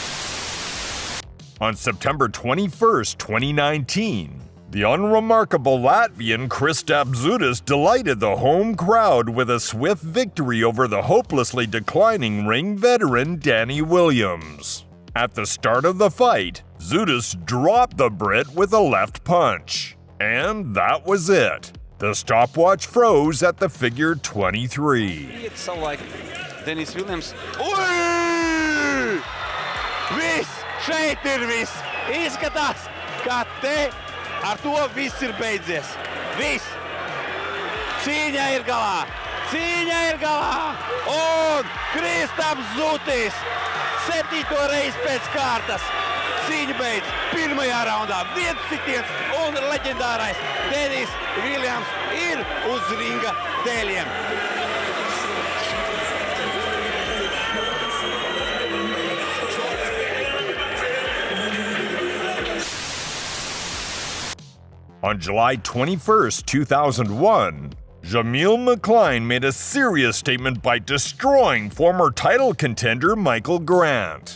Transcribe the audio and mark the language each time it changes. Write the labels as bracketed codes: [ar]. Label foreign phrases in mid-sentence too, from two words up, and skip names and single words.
[en] On September 21st, 2019, the unremarkable Latvian Kristaps Zudus delighted the home crowd with a swift victory over the hopelessly declining ring veteran Danny Williams. At the start of the fight, Zudus dropped the Brit with a left punch. And that was it. The stopwatch froze at the figure 23. It sounded like Dennis Williams. [lv] Ui! Viss! Šeit ir viss! Izskatās, ka te ar to viss ir beidzies. Viss! Cīņa ir galā! Cīņa ir galā! Un Kristaps Zudis 7. reizi pēc kārtas. Cīņa beidz pirmajā raundā. Viens sitiens un leģendārais Dennis Williams ir uz ringa dēļiem. [en] On July 21st, 2001, Jameel McCline made a serious statement by destroying former title contender Michael Grant.